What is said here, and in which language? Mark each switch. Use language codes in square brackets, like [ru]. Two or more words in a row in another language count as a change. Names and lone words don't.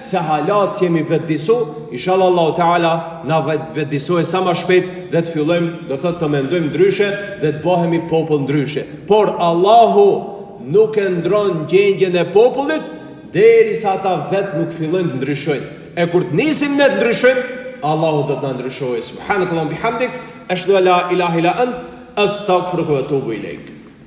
[sq] se halat si jemi vetëdisu, inshallah Allahu Teala na vetëdisoj sa më shpejt dhe të fillojmë do të mendojmë ndryshe dhe të bëhemi popull ndryshe. Por Allahu nuk e ndron gjendjen e popullit derisa ata vetë nuk fillojnë të ndryshojnë. E kur të nisim ne të ndryshojmë, Allahu do të na ndryshojë. [ar] سبحانك اللهم بحمدك أشهد أن لا إله إلا أنت أستغفرك وأتوب إليك.